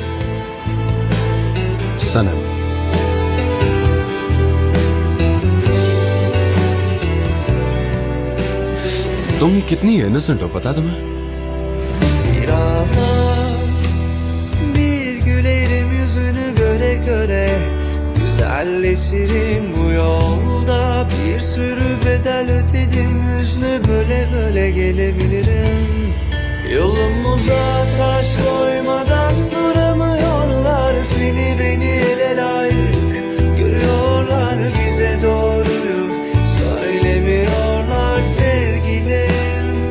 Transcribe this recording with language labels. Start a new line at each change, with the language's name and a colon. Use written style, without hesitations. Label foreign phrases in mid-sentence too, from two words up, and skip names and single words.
Hindi: सनम। तुम कितनी इनोसेंट हो, पता है तुम्हें?
Turkish: Bir ana bir gülerim yüzünü göre göre, güzelleşirim bu yolda. Bir sürü bedel ödedim, hüznü böle böle gelebilirim. Yolumuza taş koymadan duramıyorlar, seni beni ele layık görüyorlar, bize doğruyu söylemiyorlar sevgilim.